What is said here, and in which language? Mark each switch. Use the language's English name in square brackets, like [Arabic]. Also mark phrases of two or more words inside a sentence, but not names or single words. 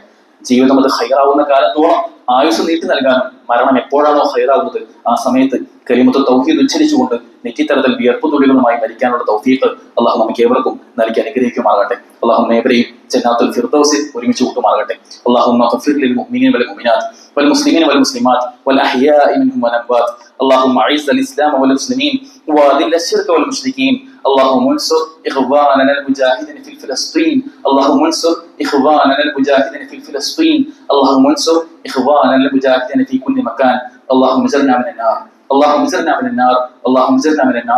[Malayalam] ജീവിതം അത് ഹൈറാവുന്ന കാലത്തോളം ആയുസ് നീട്ടി നൽകാനും മരണം എപ്പോഴാണോ ഹൈറാവുന്നത് ആ സമയത്ത് [Arabic] كلمة التوحيد [Malayalam] ഉച്ചരിച്ചുകൊണ്ട് നെറ്റിത്തരത്തിൽ വിയർപ്പ് തുള്ളികളുമായി മരിക്കാനുള്ള തൗഫീഖ് അള്ളാഹു നമുക്ക് ഏവർക്കും നൽകി അനുഗ്രഹിക്കുമാറാകട്ടെ. അള്ളാഹു ഏവരെയും ജന്നാത്തുൽ ഫിർദൗസിൽ ഒരുമിച്ച് കൂട്ടുമാറാകട്ടെ. [Arabic] اللهم اغفر للمؤمنين والمؤمنات والمسلمين والمسلمات والأحياء منهم والأموات. اللهم اعز الاسلام والمسلمين واذل الشرك والمشركين. اللهم انصر اخواننا المجاهدين في فلسطين. اللهم انصر اخواننا المجاهدين في فلسطين. اللهم انصر اخواننا المجاهدين في كل مكان. اللهم اجرنا من النار. اللهم اجرنا من النار. اللهم اجرنا من النار.